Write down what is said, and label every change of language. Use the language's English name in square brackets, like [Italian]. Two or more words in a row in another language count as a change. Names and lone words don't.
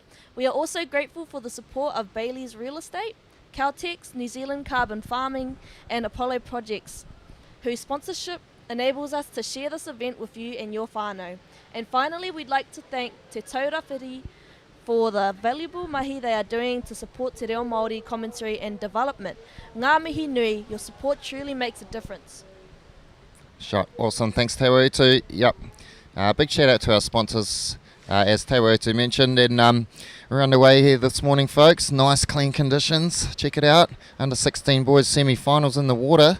[English] We are also grateful for the support of Bailey's Real Estate, Caltex, New Zealand Carbon Farming and Apollo Projects, whose sponsorship enables us to share this event with you and your whānau. And finally, we'd like to thank Te Taurawhiti for the valuable mahi they are doing to support [Māori] Te Reo Māori [English] commentary and development. [Māori] Ngā mihi nui, [English] your support truly makes a difference. Sure, awesome. Thanks, Te Waitu. Yep. Big shout out to our sponsors, as Te Waitu mentioned. And we're underway here this morning, folks. Nice, clean conditions. Check it out. Under 16 boys semi-finals in the water.